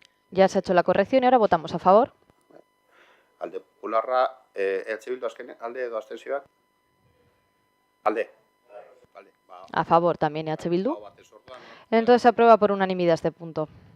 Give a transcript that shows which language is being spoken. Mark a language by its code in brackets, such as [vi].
[es] Ya se ha hecho la corrección y ahora votamos a favor. [eu] Alde Popularra, EH Bildu azken alde edo abstentzioak? Alde. [es] A favor también EH Bildu. Entonces se aprueba por unanimidad este punto.